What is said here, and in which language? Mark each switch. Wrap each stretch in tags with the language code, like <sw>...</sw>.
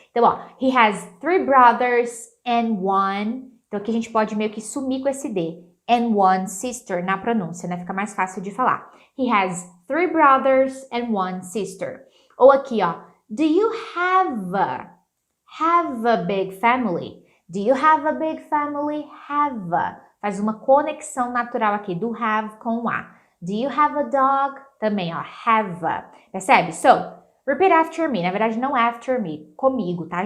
<pt>Então, ó,</pt> <en>he has 3 brothers and 1,</en> <pt>então aqui a gente pode meio que sumir com esse D,</pt> <en>and 1 sister</en> <pt>na pronúncia, né, fica mais fácil de falar.</pt> <en>He has 3 brothers and 1 sister.</en> <pt>Ou aqui, ó,</pt> <en>do you have a big family? Do you have a big family? Have.</en> <pt>Faz uma conexão natural aqui do have com o a.</pt> <en>Do you have a dog?</en> <pt>Também, ó, have. Percebe?</pt> <en>So, repeat after me.</en> <pt>Na verdade, não</pt> <en>after me,</en> <pt>comigo, tá?</pt>